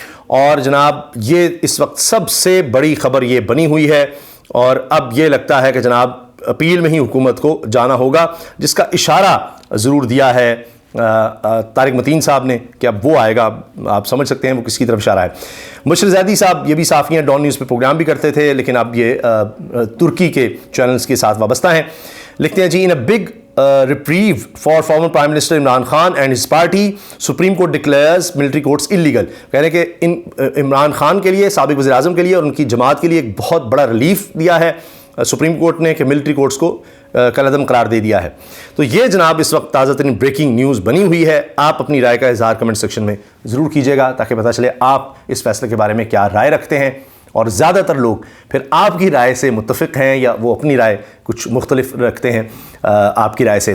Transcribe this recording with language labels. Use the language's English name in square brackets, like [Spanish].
[Urdu] اور جناب یہ اس وقت سب سے بڑی خبر یہ بنی ہوئی ہے اور اب یہ لگتا ہے کہ جناب اپیل میں ہی حکومت کو جانا ہوگا, جس کا اشارہ ضرور دیا ہے طارق متین صاحب نے کہ اب وہ آئے گا. آپ سمجھ سکتے ہیں وہ کس کی طرف اشارہ ہے. مشر زیدی صاحب یہ بھی صحافی ہیں, ڈان نیوز پہ پروگرام بھی کرتے تھے لیکن اب یہ ترکی کے چینلز کے ساتھ وابستہ ہیں. لکھتے ہیں جی [English] In a big reprieve for former Prime Minister Imran Khan and his party, Supreme Court declares military courts illegal. [Urdu] کہہ رہے ہیں کہ عمران خان کے لیے, سابق وزیر اعظم کے لیے اور ان کی جماعت کے لیے ایک بہت بڑا ریلیف دیا ہے سپریم کورٹ نے کہ ملٹری کورٹس کو کالعدم قرار دے دیا ہے. تو یہ جناب اس وقت تازہ ترین بریکنگ نیوز بنی ہوئی ہے. آپ اپنی رائے کا اظہار کمنٹ سیکشن میں ضرور کیجیے گا تاکہ پتہ چلے آپ اس فیصلے کے بارے میں کیا رائے رکھتے ہیں, اور زیادہ تر لوگ پھر آپ کی رائے سے متفق ہیں یا وہ اپنی رائے کچھ مختلف رکھتے ہیں آپ کی رائے سے.